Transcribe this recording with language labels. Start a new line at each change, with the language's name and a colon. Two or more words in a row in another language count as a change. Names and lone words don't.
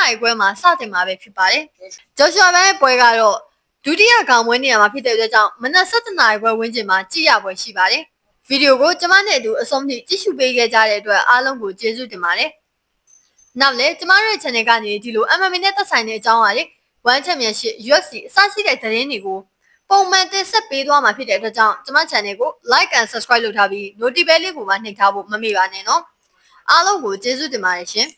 Burmese: ရီခွဲမှာစတင်မှာပဲဖြစ်ပါတယ်ဂျော့ရှွာဘန်ရဲ့ပွဲကတော့ဒုတိယကောင်ပွဲနေရာမှာဖြစ်တဲ့အတွက်ကြောင့်မနက်7:00နာရီခွဲဝန်းကျင်မှာကြည့်ရပွဲရှိပါတယ်ဗီဒီယိုကိုကျမနဲ့အတူအဆုံးထိကြည့်ရှုပေးခဲ့ကြတဲ့အတွက်အားလုံးကိုကျေးဇူးတင်ပါတယ်နောက်လည်းကျမတို့ရဲ့ channel ကနေဒီလို MMA နဲ့သက်ဆိုင်တဲ့အကြောင်းအရာတွေ One Championship UFC အစရှိတဲ့သတင်းတွေကိုပုံမှန်တင်ဆက်ပေးသွားမှာဖြစ်တဲ့အတွက်ကြောင့်ကျမ channel ကို
English: like and subscribe
Burmese: လုပ်ထားပြီး notification လေးကိုပါနှိပ်ထားဖို့မမေ့ပါနဲ့နော်အားလုံးကိုကျေးဇူးတင်ပါတယ်ရှင်